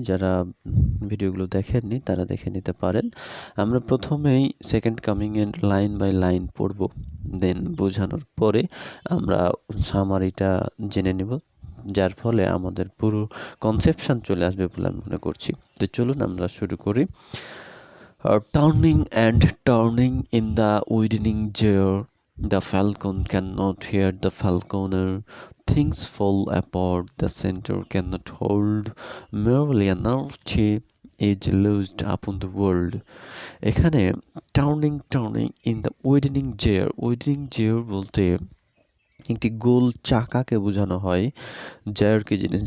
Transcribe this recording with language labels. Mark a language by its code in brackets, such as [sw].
[bn] যারা ভিডিওগুলো দেখেননি তারা দেখে নিতে পারেন। আমরা প্রথমেই সেকেন্ড কামিং এর লাইন বাই লাইন পড়ব, দেন বোঝানোর পরে আমরা সামারিটা জেনে নেব, যার ফলে আমাদের পুরো কনসেপশন চলে আসবে বলে আমি মনে করছি। তো চলুন আমরা শুরু করি। [en] Turning and turning in the widening gyre, the falcon cannot hear the falconer. Things fall apart, the center cannot hold. Merely an archie is loosed upon the world. [bn] এখানে [en] turning in the widening gyre [bn] বলতে একটি গোল চাকাকে বোঝানো হয়। জায়ার কি জিনিস?